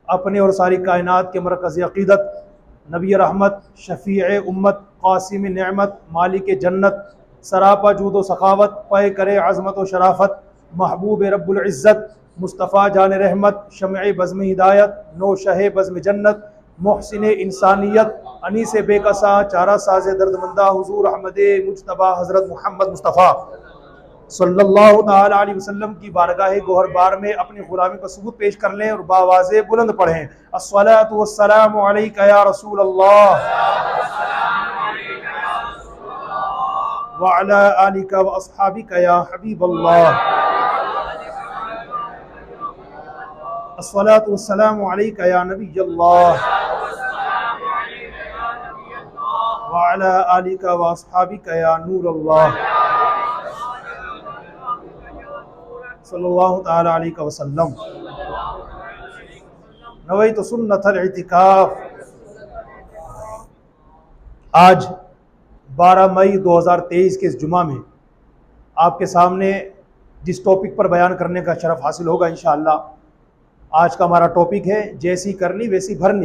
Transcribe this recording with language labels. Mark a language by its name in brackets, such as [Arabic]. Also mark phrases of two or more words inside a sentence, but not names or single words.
[Hindi] अपने और सारी कायनात के मरकज़ अक़ीदत, नबी रहमत, शफ़ी उम्मत, क़ासिम नेमत, मालिक जन्नत, सरापा जूद व सखावत, पे करे अज़मत व शराफत, महबूब रब्बुल इज़्ज़त, मुस्तफ़ा जान रहमत, शमए बज़्म हिदायत, नो शहे बज़्म जन्नत, मोहसिन इंसानियत, अनीस बेकसा, चारा साज़ दर्दमंदा, हुज़ूर अहमद मुजतबा हज़रत मोहम्मद मुस्तफ़ा [Arabic] صلى الله تعالى عليه وسلم [Hindi] की बारगाह गोहर बार में अपनी गुलामी का सबूत पेश कर लें और बावाज़े बुलंद पढ़ें, [Arabic] الصلاة والسلام عليك يا رسول الله وعلى آلك وأصحابك يا حبيب الله، الصلاة والسلام عليك يا نبي الله وعلى آلك وأصحابك يا نور الله صلى الله تعالى عليه وسلم. نويت سنة الاعتكاف. [Hindi] आज 12 मई 2023 के इस जुमा में आपके सामने जिस टॉपिक पर बयान करने का शरफ हासिल होगा इंशाअल्लाह, आज का हमारा टॉपिक है जैसी करनी वैसी भरनी।